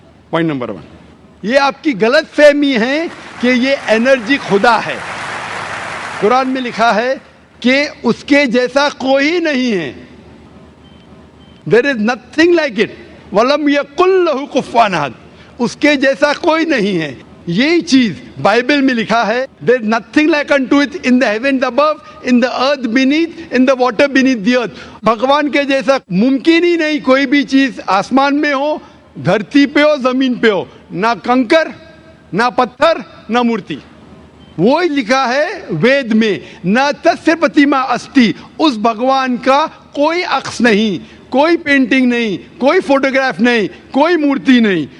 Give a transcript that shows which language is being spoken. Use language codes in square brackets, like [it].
[ur] Point number 1, یہ آپ کی غلط فہمی ہے کہ یہ انرجی خدا ہے. قرآن میں لکھا ہے کہ اس کے جیسا کوئی نہیں ہے, [en] there is nothing like it. [ar] وَلَمْ يَقُلْ لَهُ كُفُوًا أَحَدٌ. [ur] اس کے جیسا کوئی نہیں ہے. یہی چیز بائبل میں لکھا ہے, [en] there is nothing like unto it in the heavens above, in the earth beneath, in the water beneath the earth. [ur] بھگوان کے جیسا ممکن ہی نہیں کوئی بھی چیز آسمان میں ہو, دھرتی پہ ہو, زمین پہ ہو. نہ کنکر, نہ پتھر, نہ مورتی. وہی لکھا ہے وید میں, [sa] نہ تسیہ پرتیما استی. [ur] اس بھگوان کا کوئی عکس نہیں, کوئی پینٹنگ نہیں, کوئی فوٹوگراف نہیں, کوئی مورتی نہیں.